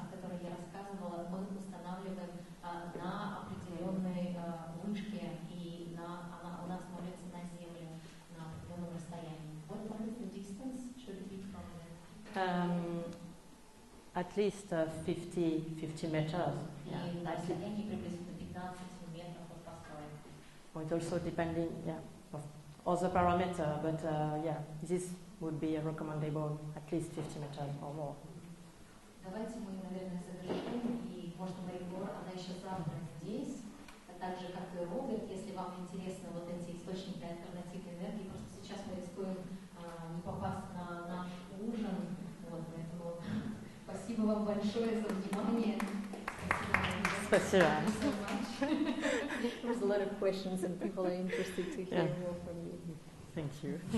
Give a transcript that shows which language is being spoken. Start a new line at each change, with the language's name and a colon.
Russian: О которой я рассказывала, мы устанавливаем на определенной вышке, и у нас молится на землю на определенном расстоянии.
English: What is the distance should it be from there? At least 50 meters.
Russian: И на расстоянии приблизительно 15 метров от постройки.
English: It also depending, of other parameter, but this would be recommendable at least 50 meters or more.
Russian: Давайте мы, наверное, завершим, и, может, Маrie-Laure, она еще завтра здесь, так же, как и Роберт, если вам интересны вот эти источники альтернативной энергии, просто сейчас мы рискуем не попасть на наш ужин, вот, поэтому спасибо вам большое за внимание. Спасибо.
English: There's a lot of questions and people are interested to hear more from you.